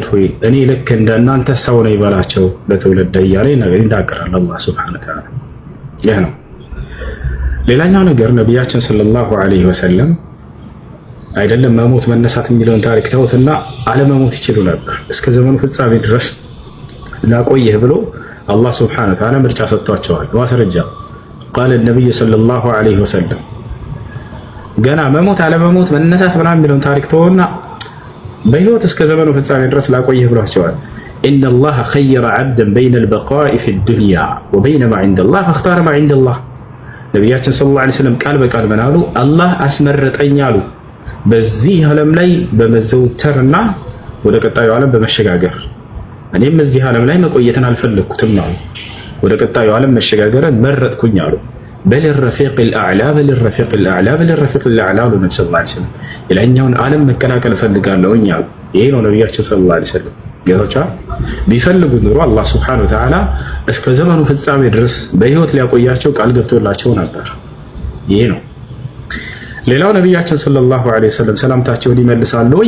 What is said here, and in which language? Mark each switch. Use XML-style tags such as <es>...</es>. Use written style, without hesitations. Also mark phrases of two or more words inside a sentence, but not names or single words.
<am>ሆይ እኔ ልክ እንደናንተ ሰው ነኝ ይበላቸው ለትውልድ እያለ ነገር ይናገራል አላህ</am> <ar>سبحانه وتعالى</ar> <am>ይሄ ነው ሌላኛው ነገር ነብያችን</am> <ar>صلى الله عليه وسلم</ar> <am>አይደለም መሞት መነሳት የሚለውን ታሪክ ተውትና አለመሞት ይችላል ነበር እስከ ዘመኑ ፍጻሜ ድረስ ላቆየህ ብሎ አላህ Subhanahu</am> <ar>وتعالى</ar> <am>ምርጫ ሰጥቷቸዋል ማስረጃ</am> <ar>قال النبي صلى الله عليه وسلم</ar> <am>ገና መሞት አለመሞት መነሳት ምናምን የሚለውን ታሪክ ተውና በህይወት እስከ ዘመኑ ፍጻሜ ድረስ ላቆየህ ብሏቸዋል</am> <ar>ان الله خير عبدا بين البقاء في الدنيا وبين ما عند الله فاختار ما عند الله ነብያችን صلى الله عليه وسلم</ar> <am>ቃል በቃል ምናሉ አላህ አስመረጠኝ አሉ በዚህ ዓለም ላይ በመዘውተርና ወደ ቀጣዩ ዓለም በመሸጋገር እኔም እዚህ ዓለም ላይ መቆየትን አልፈለኩትም አሉ ወደ ቀጣዩ ዓለም መሸጋገርን መረጥኩኝ አሉ</am> <ar>بالرفيق الأعلى بالرفيق الأعلى بالرفيق الأعلى</ar> <am>بالرفيق الأعلى ነብዩ</am> <ar>صلى الله عليه وسلم</ar> <am>የላይኛውን ዓለም መቀላቀል ፈልጋለሁኝ አሉ ይሄ ነው ነብያችን</am> <ar>صلى الله عليه وسلم</ar> <am>ጌታቸው ቢፈልጉ ኑሮ አላህ</am> <ar>سبحانه وتعالى</ar> <am>እስከ ዘመኑ ፍጻሜ ድረስ በህይወት ሊያቆያቸው ቃል ገብቶላቸው ነበር። ይሄ ነው። ሌላው ነቢያችን</am> <ar>صلى الله عليه وسلم</ar> <am>ሰላምታቸውን ይመልሳሉ ወይ?</am>